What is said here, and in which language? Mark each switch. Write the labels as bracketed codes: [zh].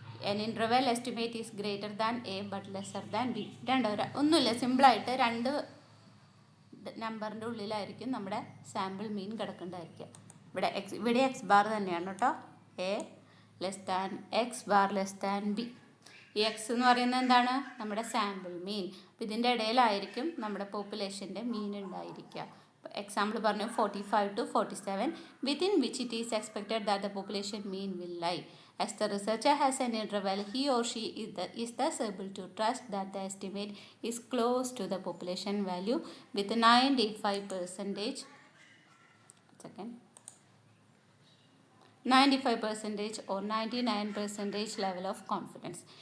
[en] An interval estimate is greater than a but lesser than b. [ml] ഒന്നുമില്ല, സിമ്പിളായിട്ട് 2 നമ്പറിൻ്റെ ഉള്ളിലായിരിക്കും നമ്മുടെ സാമ്പിൾ മീൻ കിടക്കേണ്ടതായിരിക്കുക. ഇവിടെ എക്സ് ബാർ തന്നെയാണ് കേട്ടോ, [en] A less than x bar less than b. [ml] ഈ എക്സ് എന്ന് പറയുന്നത് എന്താണ്, നമ്മുടെ സാമ്പിൾ മീൻ. അപ്പോൾ ഇതിൻ്റെ ഇടയിലായിരിക്കും നമ്മുടെ പോപ്പുലേഷൻ്റെ മീൻ ഉണ്ടായിരിക്കുക. എക്സാമ്പിൾ പറഞ്ഞു [en] 45 to 47 within which it is expected that the population mean will lie. As the researcher has an interval, he or she is thus able to trust that the estimate is close to the population value with 95% 95% or 99% level of confidence.